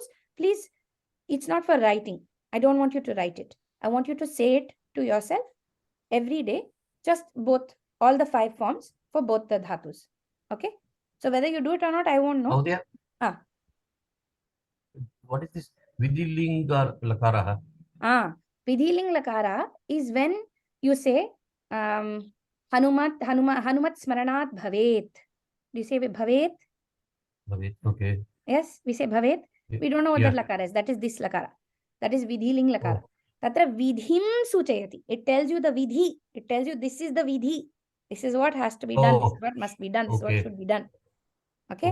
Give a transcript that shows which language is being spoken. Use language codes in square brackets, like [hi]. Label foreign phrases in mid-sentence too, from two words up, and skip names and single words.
[en] Please, it's not for writing. I don't want you to write it. I want you to say it to yourself every day, just all the 5 forms for both the dhatus. Okay? So whether you do it or not, I won't know. Oh, yeah. What is this [sa] Vidhiling Lakara? Vidhiling Lakara [en] is when you say [sa] Hanumat Smaranat Bhavet. [en] Do you say Bhavet? Bhavet, okay. Yes, we say Bhavet. We don't know what that Lakara is. That is this Lakara. That is [sa] Vidhiling Lakara. Tatra Vidhim Suchayati. [en] It tells you the Vidhi. It tells you this is the Vidhi. This is what has to be done. This is what must be done. This is what should be done. Okay.